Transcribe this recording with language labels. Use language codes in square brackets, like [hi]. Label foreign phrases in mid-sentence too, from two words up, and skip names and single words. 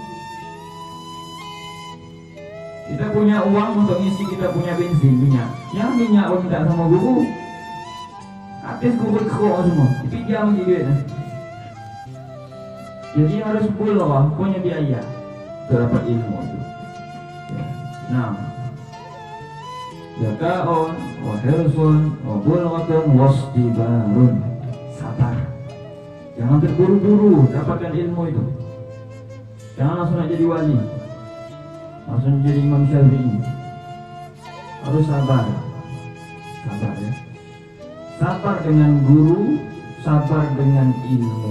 [id] Kita punya uang untuk isi, kita punya bensin, minyak. Yang minyak pun minta sama guru. Habis guru kerok semua, dipinjam duit. Jadi harus punya biaya untuk dapat ilmu itu. Nah, [ar] ذكاء وحرص وبلغة واصطبار, [id] sabar. Jangan terburu-buru dapatkan ilmu itu. Jangan langsung nak jadi wali, langsung jadi Imam Syafi'i. Harus sabar. Sabar ya. Sabar dengan guru, sabar dengan ilmu.